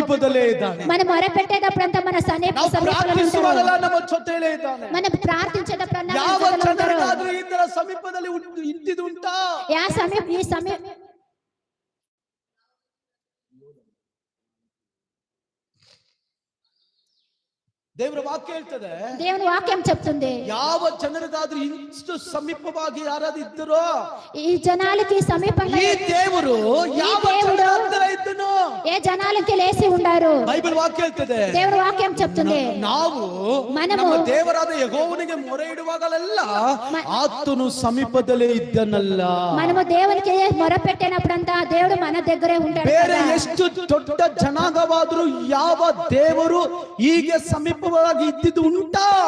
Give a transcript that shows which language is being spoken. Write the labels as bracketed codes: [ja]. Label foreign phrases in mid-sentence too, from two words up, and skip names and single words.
[kn] ಸಮೀಪದಲ್ಲೇ ಇದ್ದಾನೆ. [te] మనం మొరపెట్టేటప్పుడంతా మన [kn] ಪ್ರಾರ್ಥಿಸುವಾಗಲ್ಲ ನಮ್ಮ ಜೊತೆಲೇ ಇದ್ದಾನೆ. [te] మనం ప్రార్థించేటప్పుడంతా [kn] ಯಾವ ಜನರಿಗಾದ್ರೂ ಈ ತರ ಸಮೀಪದಲ್ಲಿ ಇದ್ದಿದ್ದುಂಟಾ? [te] ఈ సమయం [kn] ದೇವರ ವಾಕ್ಯ ಹೇಳ್ತದೆ, [te] దేవుని వాక్యం చెప్తుంది, [kn] ಯಾವ ಜನರಿಗಾದ್ರೂ ಇಷ್ಟು ಸಮೀಪವಾಗಿ ಯಾರಾದ್ರೂ ಇದ್ದರೋ [te] ఈ జనాలకి సమీపంగా [kn] ಈ ದೇವರು ಯಾವ ಜನರ ಹತ್ತಿರ ಇದ್ದನು, [te] ఏ జనాలకి లేసి ఉండారు. [kn] ಬೈಬಲ್ ವಾಕ್ಯ ಹೇಳ್ತದೆ, [te] దేవుని వాక్యం చెప్తుంది, [kn] ನಾವು ನಮ್ಮ ದೇವರಾದ ಯೆಹೋವನಿಗೆ ಮೊರೆ ಇಡುವಾಗಲೆಲ್ಲ ಆತನು ಸಮೀಪದಲ್ಲೇ ಇದ್ದನಲ್ಲ. [te] మనము దేవునికి మొరపెట్టినప్పుడంతా దేవుడు మన దగ్గరే ఉంటాడు. [kn] ಬೇರೆ ಎಷ್ಟು ದೊಡ್ಡ ಜನಾಂಗವಾದರೂ ಯಾವ ದೇವರು ಹೀಗೆ ಸಮೀಪವಾಗಿ ಇದ್ದಿದ್ದು ಉಂಟಾ?